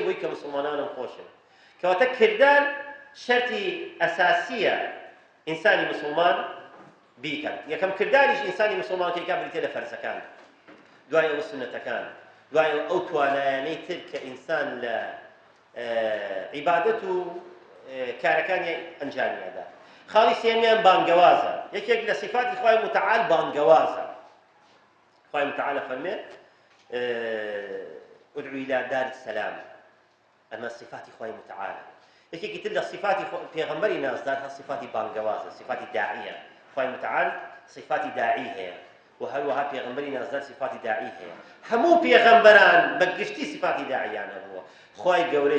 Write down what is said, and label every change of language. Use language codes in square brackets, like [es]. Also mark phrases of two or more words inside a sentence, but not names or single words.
[ckb] بۆی کە مسلمانانم خۆشێ کەواتە کردار شەرتی ئەساسیە ئینسانی مسلمان بیکات یەکەم کرداریش ئینسانی مسلمان کە بریتێ لە فەرزەکان دوای ئەوە سنەتەکان دوای ئەو توانایانەی تر کە ئینسان لە عیبادەت و کارەکانی ئەنجامیەدا خاڵی سێمیان بانگەوازە یەکێک لە صفاتی خوای متعال بانگەوازە خوای متعال فەرمێ [ar] ادعو إلى دار السلام [ckb] ئەمە صفاتی خوای متعالە یەکێکی تر لە صفاتی پێغەمبەری نازدار هە صفاتی بانگەوازە صفاتی داعیە خوای متعال صفاتی داعی هەیە و هەروەها پێغەمبەری نازدار صفاتی داعی هەیە هەموو پێغەمبەران بە گشتی صفاتی داعیان هەبووە خوای گەورەش